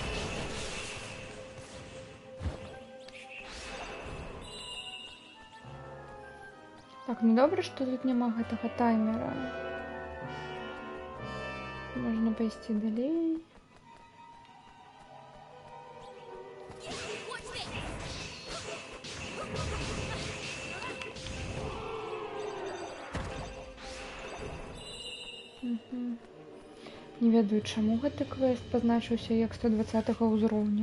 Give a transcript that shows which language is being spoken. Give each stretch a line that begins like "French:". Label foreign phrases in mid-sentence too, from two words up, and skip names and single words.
Belarusian: Так, ну добре, што тут няма гэтага таймера. Можна пайсці далей.
English: Watch this!
Belarusian: Угу. Не ведаю, чаму гэты квест пазначыўся як 120 ўзроўня.